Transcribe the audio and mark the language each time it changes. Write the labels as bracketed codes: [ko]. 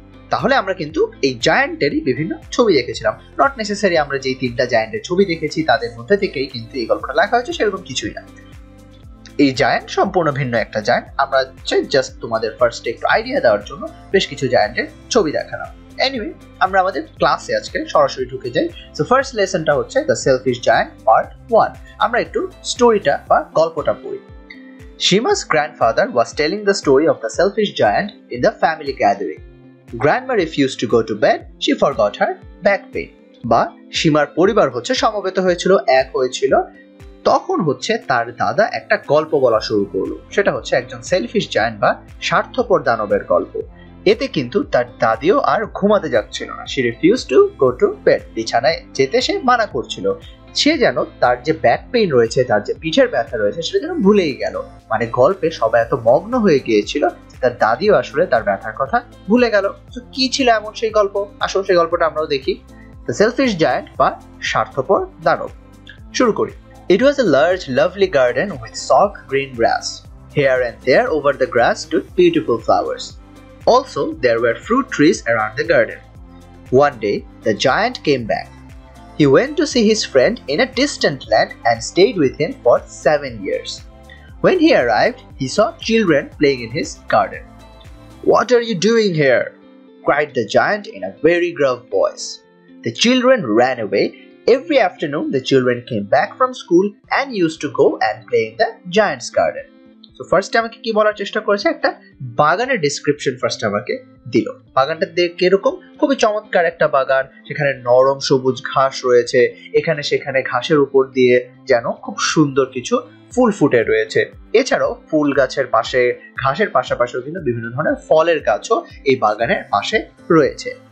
[bn] তাহলে আমরা কিন্তু এই জায়ান্টেরই বিভিন্ন ছবি দেখেছিলাম। নট নেসেসারি আমরা যেই তিনটা জায়ান্টের ছবি দেখেছি তাদের মধ্যে থেকেই কিন্তু এই গল্পটা লেখা হয়েছে, সেরকম কিছুই না। এই জায়ান্ট সম্পূর্ণ ভিন্ন একটা জায়ান্ট। আমরা জাস্ট তোমাদের ফার্স্টে একটু আইডিয়া দেওয়ার জন্য বেশ কিছু জায়ান্টের ছবি দেখালাম। এনিওয়ে, আমরা আমাদের ক্লাসে আজকে সরাসরি ঢুকে যাই। সো ফার্স্ট লেসনটা হচ্ছে দ্য সেলফিশ জায়ান্ট পার্ট 1। আমরা একটু স্টোরিটা বা গল্পটা পড়ি। [en] Shima's grandfather was telling the story of the selfish giant in the family gathering. Grandma refused to go to bed. She forgot her back pain. [bn] বা সীমার পরিবার হচ্ছে সমবেত হয়েছিল, এক হয়েছিল, তখন হচ্ছে তার দাদা একটা গল্প বলা শুরু করলো। সেটা হচ্ছে একজন সেলফিশ জায়ান্ট বা স্বার্থপর দানবের গল্প। এতে কিন্তু তার দাদিও আর ঘুমাতে যাচ্ছিল না। [en] She refused to go to bed. [bn] বিছানায় যেতে সে মানা করছিল। সে যেন তার যে ব্যাক পেইন রয়েছে, তার যে পিঠের ব্যথা রয়েছে, সেটা যেন ভুলেই গেল। মানে গল্পে সবাই এত মগ্ন হয়ে গিয়েছিল তার দাদিও আসলে তার ব্যথার কথা ভুলে গেল। তো কি ছিল এমন সেই গল্প? আসলে সেই গল্পটা আমরাও দেখি। দ্য সেলফিশ জায়ান্ট বা স্বার্থপর দানব। শুরু করি। [en] It was a large, lovely garden with soft green grass. Here and there over the grass stood beautiful flowers. Also, there were fruit trees around the garden. One day, the giant came back. He went to see his friend in a distant land and stayed with him for 7 years. When he arrived, he saw children playing in his garden. "What are you doing here?" cried the giant in a very gruff voice. The children ran away. Every afternoon, the children came back from school and used to go and play in the giant's garden. So first [bn] আমাকে কি বলার চেষ্টা করেছে, একটা বাগানের description first আমাকে দিল। বাগানটা দেখে এরকম খুবই চমৎকার একটা বাগান, সেখানে নরম সবুজ ঘাস রয়েছে, এখানে সেখানে ঘাসের উপর দিয়ে যেন খুব সুন্দর কিছু ফুল ফুটে রয়েছে। এছাড়াও ফুল গাছের পাশে, ঘাসের পাশাপাশিও কিন্তু বিভিন্ন ধরনের ফলের গাছও এই বাগানের পাশে রয়েছে।